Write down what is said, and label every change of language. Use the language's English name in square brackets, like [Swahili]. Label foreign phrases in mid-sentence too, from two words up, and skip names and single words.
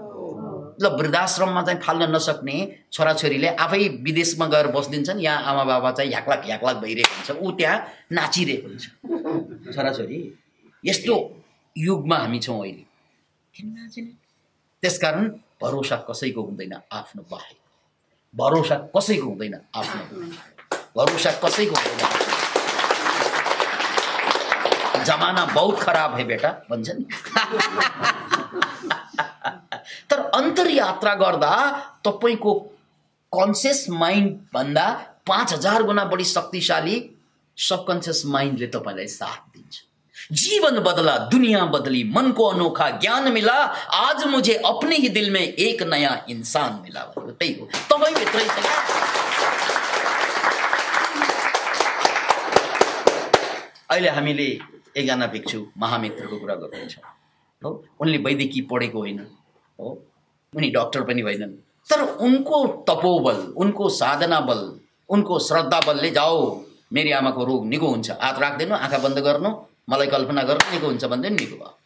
[Nepali] ल वृद्धाश्रममा चाहिँ फाल्न नसक्ने छोराछोरीले आफै विदेशमा गएर बस्दिन्छन्, यहाँ आमा बाबा चाहिँ ह्याक्लाक भइरहेको हुन्छ, ऊ त्यहाँ नाचिरहेको हुन्छ। छोराछोरी यस्तो युगमा हामी छौँ अहिले, किन नाचिने? त्यसकारण भरोसा कसैको हुँदैन आफ्नो बाहेक, भरोसा कसैको हुँदैन आफ्नो, भरोसा कसैको हुँदैन। [Hindi] जमाना बहुत खराब है बेटा [Nepali] भन्छ नि। तर अन्तर्यात्रा गर्दा तपाईको [English] conscious mind [Nepali] भन्दा 5000 गुना बढी शक्तिशाली [English] subconscious mindले [Nepali] तपाईलाई साथ दिन्छ। [Hindi] जीवन बदला दुनिया बदली, मन को अनोखा ज्ञान मिला, आज मुझे अपने ही दिल में एक नया इंसान मिला। [Nepali] त्यही हो, तपाई भित्रै छ। अहिले हामीले एकजना भिक्षु महामित्रको कुरा गर्दैछौँ हो। उनले वैदिकी पढेको होइन हो, उनी डाक्टर पनि होइनन्, तर उनको तपोबल, उनको साधना बल, उनको श्रद्धा बलले जाओ मेरी आमाको रोग निको हुन्छ, हात राख्दिनु, आँखा बन्द गर्नु, मलाई कल्पना गर्नु, निको हुन्छ भन्दै निको भयो।